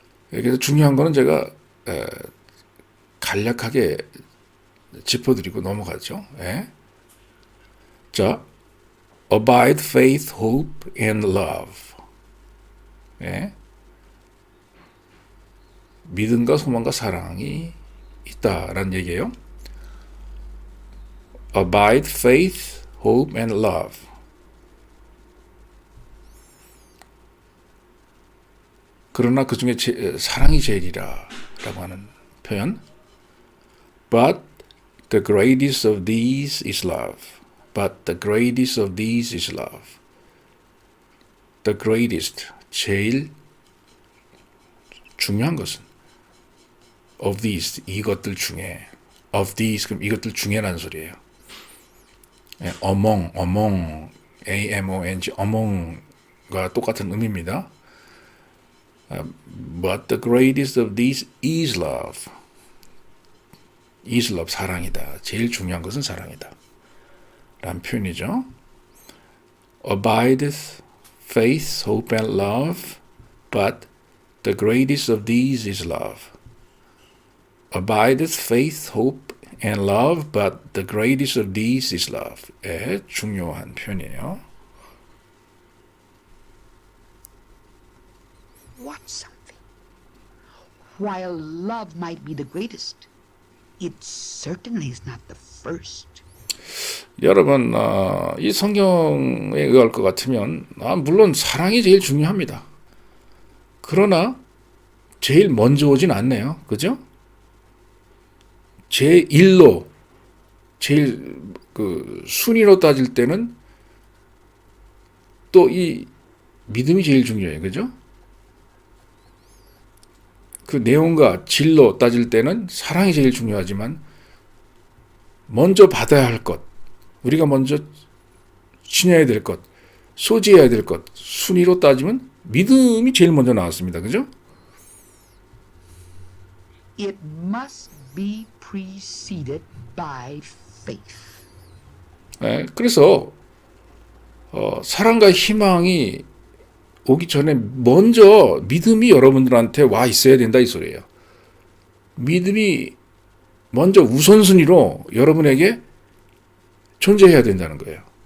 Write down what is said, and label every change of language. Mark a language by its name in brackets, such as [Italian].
[Korean] 그래서 중요한 거는 제가 간략하게 짚어드리고 넘어가죠. 자, [English] abide, faith, hope, and love. 예. [Korean] 믿음과 소망과 사랑이 있다라는 얘기예요. [English] Abide, faith, hope, and love. [Korean] 그러나 그 중에 사랑이 제일이라 라고 하는 표현. [English] But the greatest of these is love. But the greatest of these is love. The greatest, [Korean] 제일 중요한 것은 [English] of these, [Korean] 이것들 중에 [English] of these, [Korean] 그럼 이것들 중에라는 소리예요. among, A-M-O-N-G, among과 똑같은 의미입니다. [English] But the greatest of these is love. is love, [Korean] 사랑이다. 제일 중요한 것은 사랑이다. 라는 표현이죠. [English] Abideth, faith, hope, and love, but the greatest of these is love. Abideth, faith, hope, and love, but the greatest of these is love. [Korean] 의 중요한 표현이에요. [English] What's something? While love might be the greatest, it certainly is not the first. [Korean] 여러분, 이 성경에 의할 것 같으면 물론 사랑이 제일 중요합니다. 그러나 제일 먼저 오진 않네요. 그죠? 제1로 제일 순위로 따질 때는 또 이 믿음이 제일 중요해요. 그죠? 그 내용과 질로 따질 때는 사랑이 제일 중요하지만 먼저 받아야 할 것, 우리가 먼저 지녀야 될 것, 소지해야 될 것, 순위로 따지면 믿음이 제일 먼저 나왔습니다. 그죠? [English] It must be preceded by faith. [Korean] 네, 그래서 사랑과 희망이 오기 전에 먼저 믿음이 여러분들한테 와 있어야 된다 이 소리예요. 믿음이 먼저 우선순위로 여러분에게 존재해야 된다는 거예요.